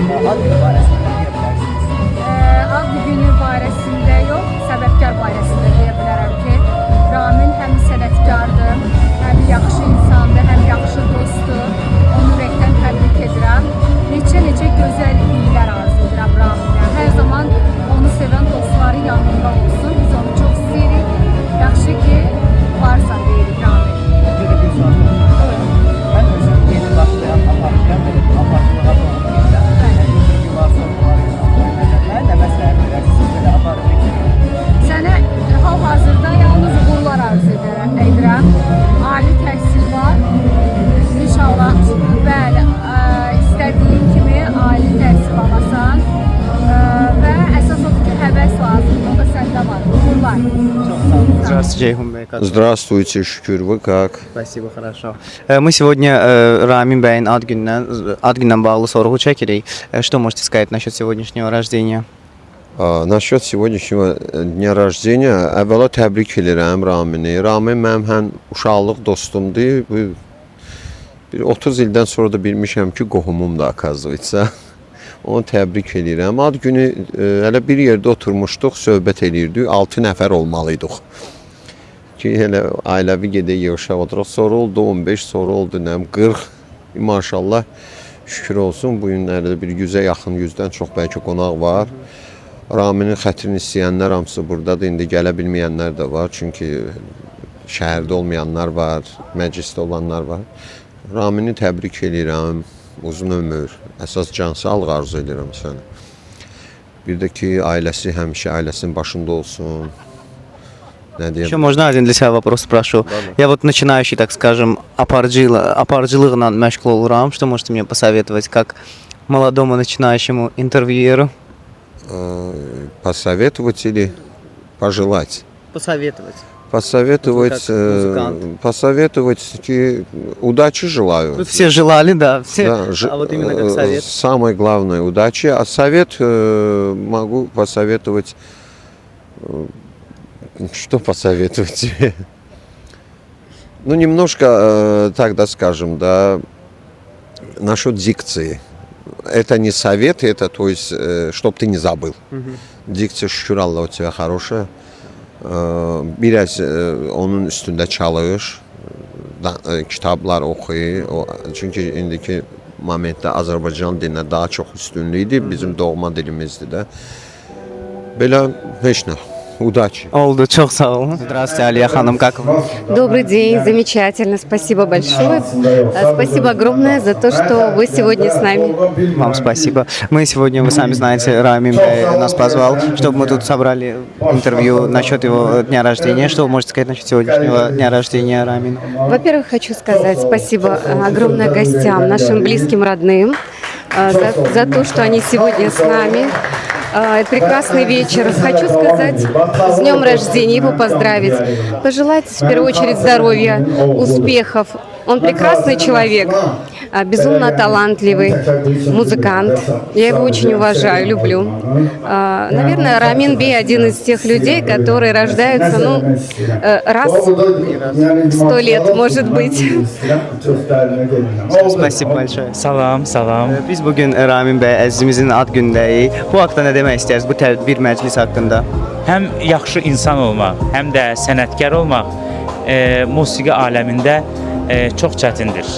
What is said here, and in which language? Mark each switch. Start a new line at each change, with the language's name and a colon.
Azerbaijani: Ad günü barəsində nə deyə bilərsiniz? Ad günü barəsində yox, səbəbkar barəsində deyə bilərəm ki, Ramin həm sənətkardır, həm yaxşı insandır, həm yaxşı dostdur. Onu ürəkdən təbrik edirəm. Neçə gözəl illər arzu edirəm Raminə. Hər zaman onu sevən dostları yanında olsun. Biz onu çox istəyirik. Yaxşı ki, varsan deyirik Ramin. Bir də bir sual soruşuram. Mən özüm yeni başlayan aparıcılığa doğru gedirəm. Bir var sorğular edirəm. Mən nə məsləhət verərsiniz belə aparıcı kimi? Sənə hal-hazırda yalnız uğurlar arzu edirəm. Ali təhsil var. İnşallah, bəli, istədiyin kimi ali təhsil alasan və əsas odur ki, həvəs lazımdır. O da səndə var. Uğurlar. Çok сağ olun.
Russian: Здравствуйте, Ceyhun Bey. Здравствуйте,
Azerbaijani: şükür.
Russian: Вы как? Спасибо, хорошо. Мы сегодня
Azerbaijani: Рамин bəyin ad gündən bağlı sorğu çəkirik.
Russian: Что можете сказать насчет сегодняшнего рождения? Насчет сегодняшнего дня rождения,
Azerbaijani: əvvəla təbrik edirəm Ramini. Ramin mənim həm uşaqlıq dostumdur. Bir 30 ildən sonra da bilmişəm ki, qohumumdur akazvitsa. Onu təbrik edirəm. Ad günü hələ bir yerdə oturmuşduq, söhbət edirdik. 6 nəfər olmalıydıq. Ki, hələ ailəvi gedək yığışaq oturaq. Sonra oldu 15, sonra oldu 40. Maşallah, şükür olsun. Bu günlərdə bir 100-ə yaxın, 100-dən çox bəlkə qonaq var. Raminin xətrini istəyənlər hamısı buradadır. İndi gələ bilməyənlər də var. Çünki şəhərdə olmayanlar var, məclisdə olanlar var. Ramini təbrik edirəm. Uzun ömür, əsas can sağlıq arzu edirəm sənə. Bir də ki, ailəsi həmişə ailəsinin başında olsun.
Russian: Еще можно один для себя вопрос спрошу? Я вот начинающий, так скажем,
Azerbaijani: aparıcılıqla məşğul oluram.
Russian: Что можете мне посоветовать как молодому начинающему интервьюеру? Посоветовать или пожелать? Посоветовать. Посоветовать, посоветовать, удачи желаю. Тут все желали, да, все. Да, А вот именно как совет. Самое главное, удачи. А совет могу посоветовать, что посоветовать тебе? Ну, немножко, так да скажем, да, насчет дикции. Это не совет, это, то есть, чтоб ты не забыл.
Azerbaijani: Dikçe şükür Allah o
Russian: тебя хорошая.
Azerbaijani: Biraz onun üstündə çalış, kitablar oxuy. Çünki indiki momentdə Azərbaycan dilinə daha çox üstünlükdür, bizim doğma dilimizdir də. Belə heç nə.
Russian: Удачи.
Azerbaijani: Oldu, çok sağ olun.
Russian: Здравствуйте, Алия Ханым, как вы? Добрый день, замечательно, спасибо большое. Спасибо огромное за то, что вы сегодня с нами. Вам спасибо. Мы сегодня, вы сами знаете, Рамин нас позвал, чтобы мы тут собрали интервью насчет его дня рождения. Что вы можете сказать насчет сегодняшнего дня рождения Рамина? Во-первых, хочу сказать спасибо огромное гостям, нашим близким, родным, за то, что они сегодня с нами. Прекрасный вечер. Хочу сказать с днем рождения, его поздравить, пожелать в первую очередь здоровья, успехов. Он прекрасный человек, безумно талантливый музыкант. Я его очень уважаю, люблю. Наверное, Рамин Бей один из тех людей, которые рождаются, раз в 100 lет, может быть. Spasibo большое.
Azerbaijani: Salam, salam. Biz bugün Ramin Bey əzizimizin ad gündəyik. Bu haqda nə demək istəyirsiniz bu tədbir məclis haqqında? Həm yaxşı insan olmaq, həm də sənətkar olmaq musiqi aləmində çox çətindir.